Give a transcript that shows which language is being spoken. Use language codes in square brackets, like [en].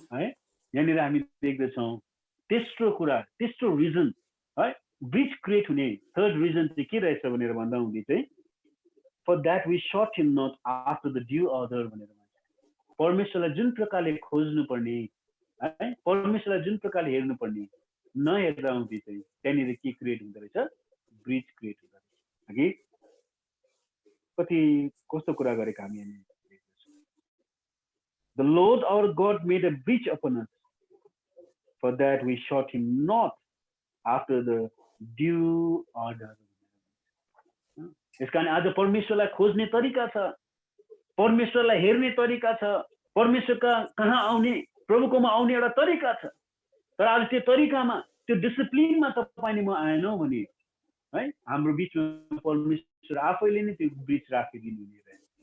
[ne] है यहाँनिर हामी देख्दछौँ तेस्रो कुरा, तेस्रो रिजन है ब्रिज क्रिएट हुने थर्ड रिजन चाहिँ के रहेछ भनेर भन्दा हुँदै चाहिँ [en] for that we sought him not after the due order [ne] भनेर भन्छ। परमेश्वरलाई जुन प्रकारले खोज्नु पर्ने है, परमेश्वरलाई जुन प्रकारले हेर्नु पर्ने नहेर्दा हुँदै चाहिँ त्यहाँनिर के क्रिएट हुँदो रहेछ, ब्रिज क्रिएट हुँदो रहेछ। अघि कति कस्तो कुरा गरेको हामी यहाँ। [en] The Lord our God made a breach upon us, for that we sought him not after the due order. [ne] यसकारण आज परमेश्वरलाई खोज्ने तरिका छ, परमेश्वरलाई हेर्ने तरिका छ, परमेश्वरका कहाँ आउने, प्रभुकोमा आउने एउटा तरिका छ। तर आज त्यो तरिकामा, त्यो डिसिप्लिनमा तपाईले म आएनौ भने है हाम्रो बिचमा परमेश्वर आफैले नै त्यो ब्रिज राखिदिनु हुने रहेछ।